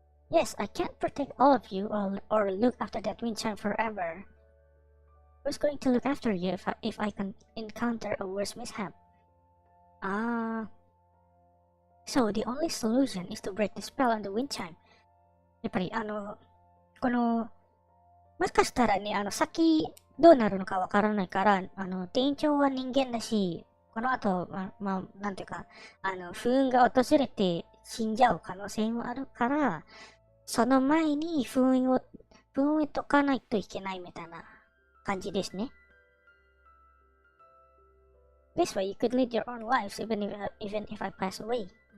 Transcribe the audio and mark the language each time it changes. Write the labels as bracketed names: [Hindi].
[English] Yes, I can't protect all of you or look after that wind chime forever. Who's going to look after you if I can encounter a worse mishap? So the only solution is to break the spell on the wind chime. [Japanese] やっぱりこのもしかしたらね、先どうなるのかわからないから、店長は人間だし、この後、なんていうか、不運が訪れて死んじゃう可能性もあるから、その前に不運を解かないといけないみたいな感じですね。 [English] This way you could lead your own lives even if I pass away.